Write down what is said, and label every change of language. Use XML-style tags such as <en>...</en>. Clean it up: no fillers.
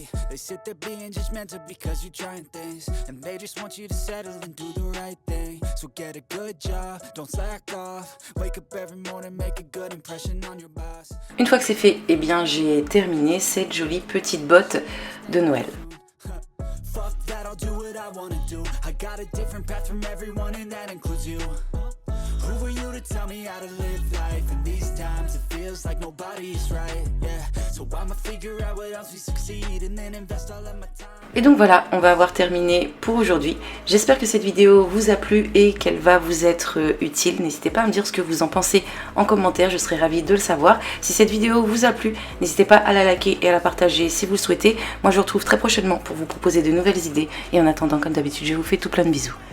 <en>They sit there being judgmental because you're trying things, and they just want you to settle and do the right thing. So get a good job, don't slack off. Wake up every morning, make a good impression on your boss.</en> <fr>Une fois que c'est fait, eh bien j'ai terminé cette jolie petite botte de Noël.</fr> <en>Fuck that, I'll do what I wanna do. I got a different path from everyone and that includes you. Who are you to tell me how to live life? In these times it feels like nobody is right, yeah. So I'ma figure out what else we succeed and then invest all of my time.</en> <fr>Et donc voilà, on va avoir terminé pour aujourd'hui. J'espère que cette vidéo vous a plu et qu'elle va vous être utile. N'hésitez pas à me dire ce que vous en pensez en commentaire, je serais ravie de le savoir. Si cette vidéo vous a plu, n'hésitez pas à la liker et à la partager si vous le souhaitez. Moi je vous retrouve très prochainement pour vous proposer de nouvelles idées. Et en attendant, comme d'habitude, je vous fais tout plein de bisous.</fr>